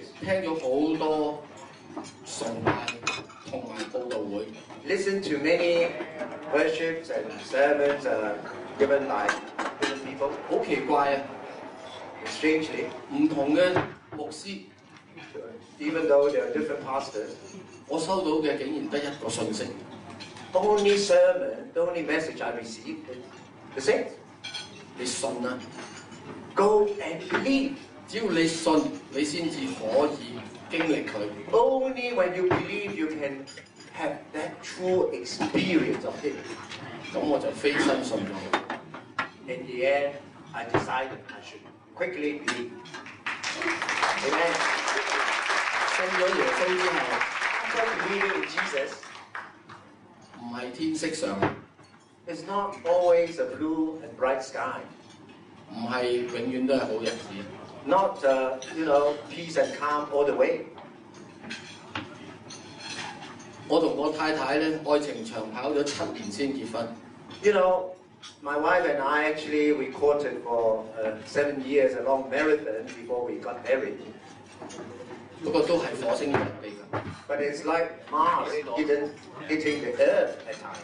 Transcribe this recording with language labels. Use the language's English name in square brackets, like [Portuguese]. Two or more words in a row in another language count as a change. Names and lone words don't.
[Cantonese] 聽咗好多崇拜同埋佈道會， [English] listened to many worships and sermons given by different people. [Cantonese] 好奇怪啊！ [English] Strangely, [Cantonese] 唔同嘅牧師， [English] even though there are different pastors, [Cantonese] 我收到嘅竟然得一個信息： [English] only sermon, the only message I received is the same. [Cantonese] 你信啊！ [English] Go and believe. [Cantonese] 只要你信，你先至可以經歷佢。 [English] Only when you believe you can have that true experience of it. [Cantonese] 咁我就飛身信咗佢。 [English] In the end, I decided I should quickly believe. Amen. [Cantonese] 信咗耶穌之後， [English] After believing in Jesus, [Cantonese] 唔係天色上， [English] it's not always a blue and bright sky. [Cantonese] 唔係永遠都係好日子。 [English] Not, peace and calm all the way. [Cantonese] 我同我太太咧，愛情長跑咗7年先結婚。 [English] My wife and I actually, we courted for 7 years, a long marathon before we got married. [Cantonese] 不過都係火星人嚟㗎。 [English] But it's like Mars hitting the Earth at times.